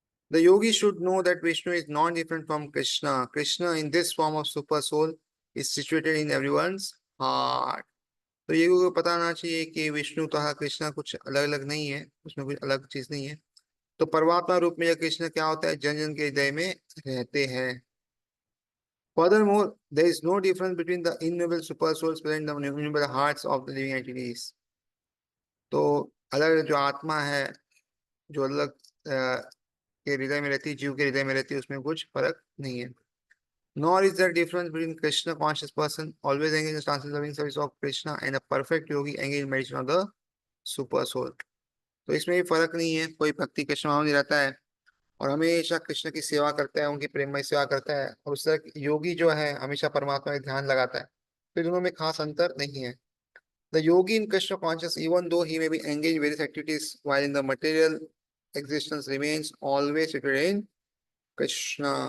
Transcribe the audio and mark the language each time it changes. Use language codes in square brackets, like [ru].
[en] The yogi should know that Vishnu is not different from Krishna. Krishna in this form of super soul is situated in everyone's heart. [hi] तो ये को पता होना चाहिए कि विष्णु तथा कृष्णा कुछ अलग अलग नहीं है, उसमें कुछ अलग चीज नहीं है। तो परमात्मा रूप में यह कृष्ण क्या होता है, जन जन के हृदय में रहते हैं। [en] Furthermore, there is no difference between the innumerable super souls present in the innumerable hearts of the living entities. [hi] तो अलग जो आत्मा है, जो अलग के हृदय में रहती है, जीव के हृदय में रहती है, उसमें कुछ फर्क नहीं है। [en] Nor is there difference between Krishna conscious person always engaged in transcendental loving service of Krishna and a perfect yogi engaged in meditation of the super soul. [hi] तो इसमें भी फर्क नहीं है, कोई भक्ति कृष्ण भाव नहीं रहता है और हमेशा कृष्ण की सेवा करता है, उनकी प्रेममय सेवा करता है, और उस तरह योगी जो है हमेशा परमात्मा में ध्यान लगाता है। तो दोनों में खास अंतर नहीं है। [en] The yogi in Krishna conscious even though he may be engage various activities while in the material existence remains always rooted in Krishna.